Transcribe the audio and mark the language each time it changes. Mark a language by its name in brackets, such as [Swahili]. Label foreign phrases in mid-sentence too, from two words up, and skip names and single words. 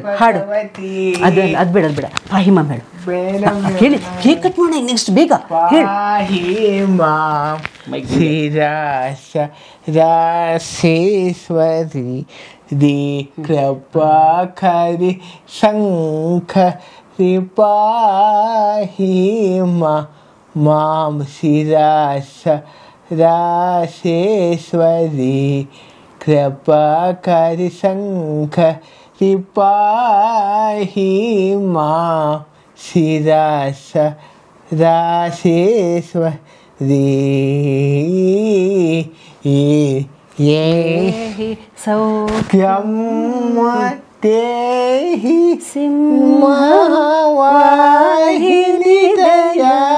[Kannada] ಹಾಡು ಅದು ಬೇಡ. ಪಾಹಿಮಾ ಹೇಳು. ಹೇಳಿ, [English] cake cut [Kannada] ಮಾಡಿ ನೆಕ್ಸ್ಟ್ ಬೇಗ ಹೇಳು. [Sanskrit] ರಾಸೇಶ್ವರಿ ದಿ ಕೃಪಾಕರಿ ಶಂಖ ಪಾಹಿಮಾ ಮಾಂ ಶಿರಾಸ ರಾಸೇಶ್ವರಿ ಕೃಪಾಕರಿ ಶಂಖ ಪಾಹಿಮಾ ಶಿರಾಸ ರಾಸೇಶ್ವರಿ ಸೌಖ್ಯಂ ದೇಹಿ ಸಿಂಹವಾಹಿನಿ ದಯಾ